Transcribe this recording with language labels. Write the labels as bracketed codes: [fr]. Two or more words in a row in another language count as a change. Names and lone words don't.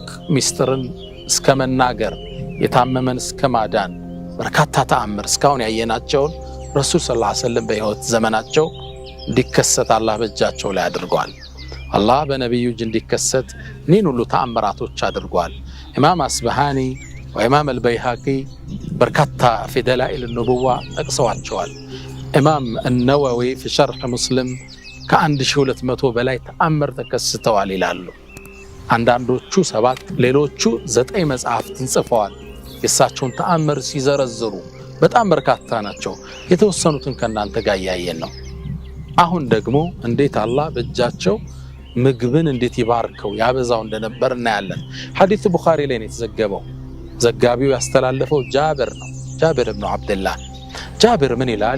[am] ሚስጥርን እስከ መናገር የታመመን እስከ ማዳን በርካታ ተአምር እስካሁን ያየናቸውን ረሱል [ar] صلى الله عليه وسلم [am] በህይወት ዘመናቸው እንዲከሰት አላህ በእጃቸው ላይ አድርጓል። አላህ በነብዩ እጅ እንዲከሰት እኒህን ሁሉ ተአምራቶች አድርጓል። ኢማም አስበሃኒ ወኢማም አልበይሃቂ በርካታ [ar] في دلائل النبوة [am] ጠቅሰዋቸዋል። ኢማም النووي [ar] في شرح مسلم [am] ከ1200 በላይ ተአምር ተከስተዋል ይላሉ። አንዳንዶቹ 7 ሌሎቹ 9 መጽሐፍትን ጽፈዋል የእሳቸውን ተአምር ሲዘረዝሩ። በጣም በርካታ ናቸው። የተወሰኑትን ከናንተ ጋር ያያየን ነው። አሁን ደግሞ እንዴት አላህ በእጃቸው ምግብን እንዴት ይባርከው ያበዛው እንደነበር እናያለን። ሐዲስ ቡኻሪ ላይ ነው የተዘገበው። ዘጋቢው ያስተላለፈው ጃብር ነው፣ ጃብር ኢብኑ አብደላህ። ጃብር ምን ይላል?